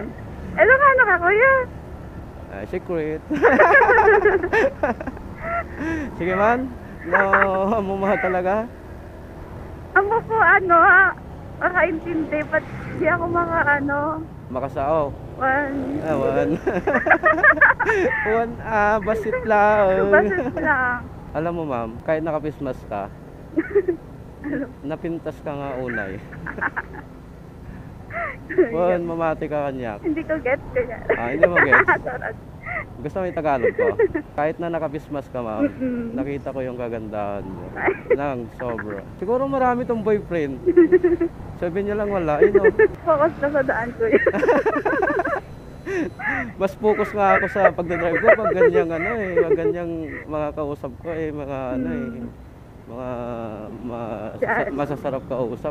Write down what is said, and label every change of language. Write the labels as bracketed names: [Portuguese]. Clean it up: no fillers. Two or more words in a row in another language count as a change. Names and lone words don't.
[Filipino] Ilocano ka, kuya? [Iloko] Secret. Sige man. No, amom ka talaga. [Filipino] Amo po, makaintindi, ba't di ako Makasao. one. One. [Iloko] Basit lang. Basit lang. [Filipino] Alam mo, ma'am, kahit [Iloko] nakapismas ka, napintas ka nga unay. Mamati ka kanyak. [Filipino] Hindi ko get kaya. Hindi mo get? Gusto mo yung Tagalog ko? Kahit na nakapismas ka, ma'am, nakita ko yung kagandahan mo. Nang sobra. Siguro marami tong boyfriend. Sabi niya lang wala, Focus na sa daan ko yun. Mas focus nga ako sa pagdadrive ko pag ganyang pag ganyang mga kausap ko mga masasarap kausap